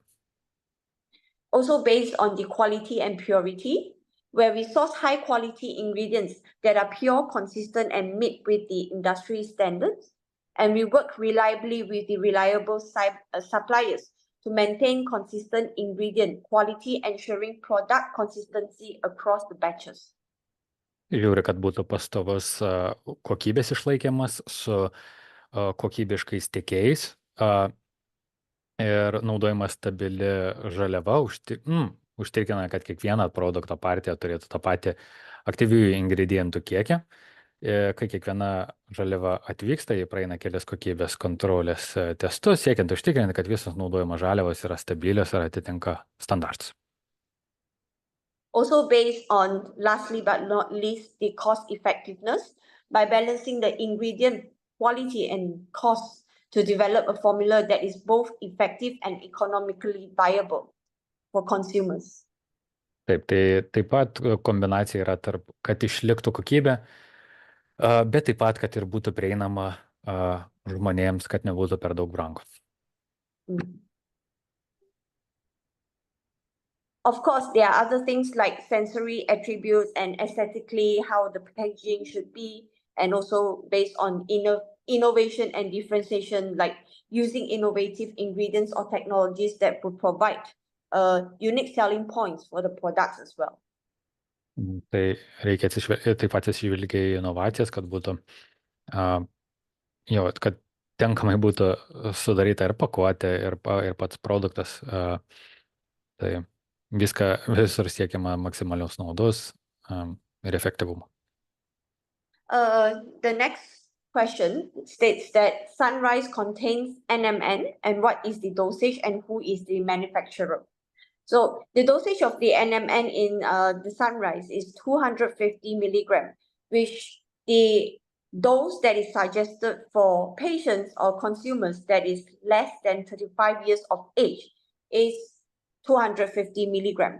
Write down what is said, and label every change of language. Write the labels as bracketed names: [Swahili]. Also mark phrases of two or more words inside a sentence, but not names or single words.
[English] Also based on the quality and purity, where we source high quality ingredients that are pure, consistent, and meet with the industry standards. And we work reliably with the reliable suppliers to maintain consistent ingredient quality, ensuring product consistency across the batches. [Lithuanian] Žiūri, kad būtų pastovus kokybės išlaikymas su kokybiškais tiekėjais. Ir naudojama stabili žaliava užtikrina, kad kiekviena produkto partija turėtų tą patį aktyviųjų ingredientų kiekį. Kai kiekviena žaliava atvyksta, jie praeina kelias kokybės kontrolės testus, siekiant užtikrinti, kad visos naudojamos žaliavos yra stabilios ir atitinka standartus. [English] Also based on, lastly but not least, the cost effectiveness by balancing the ingredient quality and cost to develop a formula that is both effective and economically viable for consumers. [Lithuanian] Taip, tai taip pat kombinacija yra tarp, kad išliktų kokybė, bet taip pat, kad ir būtų prieinama žmonėms, kad nebūtų per daug brangu. [English] Of course, there are other things like sensory attributes and aesthetically how the packaging should be, and also based on innovation and differentiation, like using innovative ingredients or technologies that would provide unique selling points for the products as well. [Lithuanian] Tai reikia taip pat atsižvelgti į inovacijas, kad būtų, kad tinkamai būtų sudaryta ir pakuotė, ir pats produktas. Tai visur siekiama maksimalios naudos ir efektyvumo. [English] The next question states that Sunrise contains NMN, and what is the dosage and who is the manufacturer? So the dosage of the NMN in the Sunrise is 250 milligram, which the dose that is suggested for patients or consumers that is less than 35 years of age is 250 milligram.